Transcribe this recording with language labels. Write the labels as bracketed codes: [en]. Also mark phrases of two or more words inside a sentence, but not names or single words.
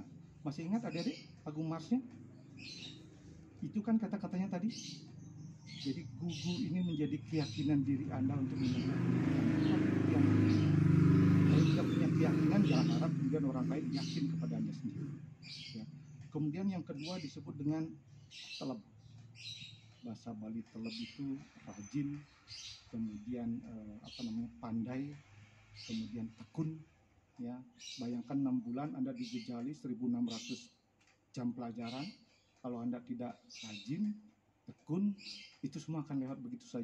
[id] Masih ingat adik-adik lagu Marsnya? Itu kan kata-katanya tadi. Jadi gugu ini menjadi keyakinan diri Anda untuk menempuh pendidikan. Kalau tidak punya keyakinan, jangan harap kemudian orang lain yakin kepada Anda sendiri. Ya. Kemudian yang kedua disebut dengan teleb. Bahasa Bali teleb itu rajin, kemudian pandai, kemudian tekun. Ya, bayangkan 6 bulan Anda dijejali 1.600 jam pelajaran. Kalau Anda tidak rajin, tekun, itu semua akan lewat begitu saja.